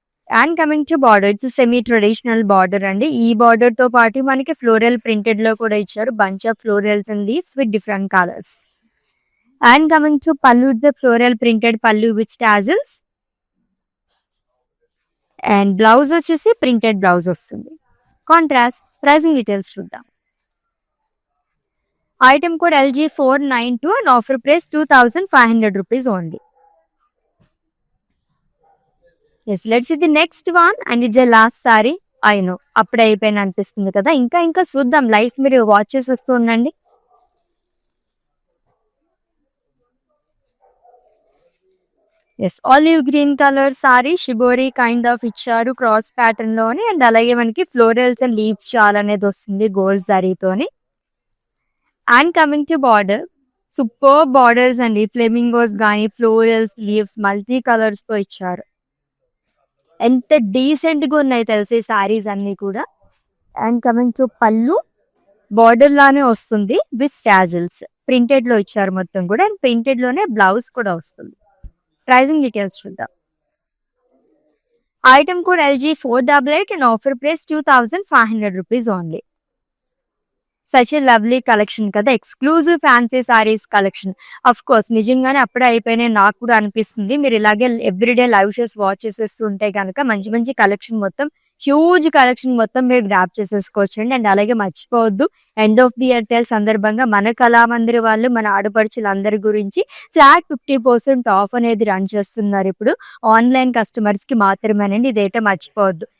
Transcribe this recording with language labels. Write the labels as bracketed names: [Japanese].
[Telugu] And coming to border, it's semi traditional border అండి. ఈ border తో పాటు మనకి ఫ్లోరల్ ప్రింటెడ్ లో కూడా ఇచ్చారు. Bunch of florals and leaves with different colours. And coming to పళ్ళు, ద ఫ్లోరల్ ప్రింటెడ్ పళ్ళు విత్ టాజిల్స్. అండ్ బ్లౌజ్ వచ్చేసి ప్రింటెడ్ బ్లౌజ్ వస్తుంది కాంట్రాస్ట్. ప్రైజింగ్ డీటెయిల్స్ చూద్దాం. [English] Item code LG492 and offer price 2500 rupees only. Yes, let's see the next one and it's a last saree. I know [Telugu] అప్పుడే అయిపోయిన అనిపిస్తుంది కదా. ఇంకా చూద్దాం. లైఫ్ మీరు వాచ్ చేసి వస్తూ ఉండండి. Yes, olive green colour sorry shibori kind of ఇచ్చారు క్రాస్ ప్యాటర్న్ లోని. అండ్ అలాగే మనకి ఫ్లోరల్స్ అండ్ లీవ్స్ షాల్ అనేది వస్తుంది gold జరీతోని. And coming to border, super borders అండి. ఫ్లెమింగోస్ కానీ ఫ్లోరల్స్, లీవ్స్ మల్టీ కలర్స్ తో ఇచ్చారు. ఎంత డీసెంట్ గా ఉన్నాయి తెలిసే సారీస్ అన్ని కూడా. అండ్ కమింగ్ టు పళ్ళు, బార్డర్ లానే వస్తుంది విత్ టాజిల్స్. ప్రింటెడ్ లో ఇచ్చారు మొత్తం కూడా. అండ్ ప్రింటెడ్ లోనే బ్లౌజ్ కూడా వస్తుంది. ప్రైజింగ్ డీటెయిల్స్ చూద్దాం. [English] Item code LG488 and offer price 2500 rupees only. [Telugu] Such a lovely collection కదా, exclusive fancy saris collection. Of course నిజంగానే అప్పుడే అయిపోయినాయి నాకు కూడా అనిపిస్తుంది. మీరు ఇలాగే ఎవ్రీడే లైవ్ షోస్ వాచ్ చేసేస్తూ ఉంటే కనుక మంచి కలెక్షన్ మొత్తం, హ్యూజ్ కలెక్షన్ మొత్తం మీరు గ్రాప్ చేసేసుకోవచ్చండి. అండ్ అలాగే మర్చిపోవద్దు, end of the year sale సందర్భంగా మన కళామందిర్ వాళ్ళు మన ఆడపడుచులందరి గురించి ఫ్లాట్ 50% ఆఫ్ అనేది రన్ చేస్తున్నారు ఇప్పుడు. ఆన్లైన్ కస్టమర్స్ కి మాత్రమేనండి, ఇదైతే మర్చిపోవద్దు.